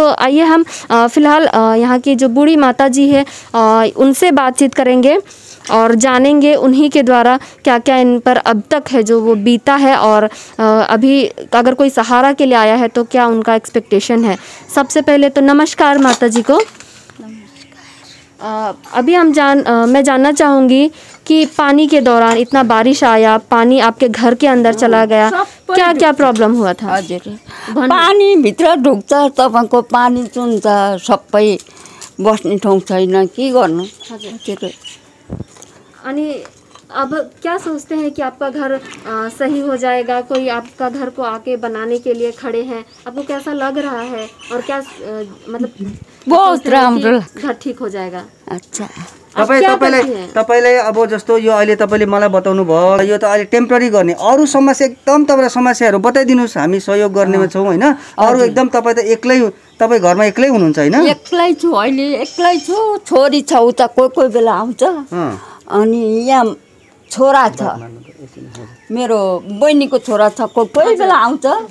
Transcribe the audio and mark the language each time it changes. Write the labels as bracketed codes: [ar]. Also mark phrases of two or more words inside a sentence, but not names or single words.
[hi] तो आइए हम फ़िलहाल यहाँ की जो बूढ़ी माता जी है उनसे बातचीत करेंगे और जानेंगे उन्हीं के द्वारा क्या क्या इन पर अब तक है जो वो बीता है, और अभी अगर कोई सहारा के लिए आया है तो क्या उनका एक्सपेक्टेशन है। सबसे पहले तो नमस्कार माता जी को। अभी मैं जानना चाहूँगी कि पानी के दौरान इतना बारिश आया, पानी आपके घर के अंदर चला गया, क्या क्या प्रॉब्लम हुआ था? [ne] हजुर, पानी भित्र ढुक्छ, तपाईँको पानी चुन्छ, सबै बस्ने ठाउँ छैन, के गर्नु? हजुर, [hi] अनि अब क्या सोचते हैं कि आपका घर सही हो जाएगा? कोई आपका घर को आके बनाने के लिए खड़े हैं, आपको कैसा लग रहा है और क्या मतलब [ne] बहुत राम्रो [hi] घर ठीक हो जाएगा? अच्छा, [ne] तपाईँले अब जस्तो यो अहिले तपाईँले मलाई बताउनु भयो, यो त अहिले टेम्पररी गर्ने, अरू समस्या एकदम तपाईँलाई समस्याहरू बताइदिनुहोस्, हामी सहयोग गर्नेमा छौँ होइन। अरू एकदम तपाईँ त एक्लै, तपाईँ घरमा एक्लै हुनुहुन्छ होइन? एक्लै छु, अहिले एक्लै छु, छोरी छ उता कोही बेला आउँछ, अनि यहाँ छोरा छ, मेरो बहिनीको छोरा छ, कोही बेला आउँछ।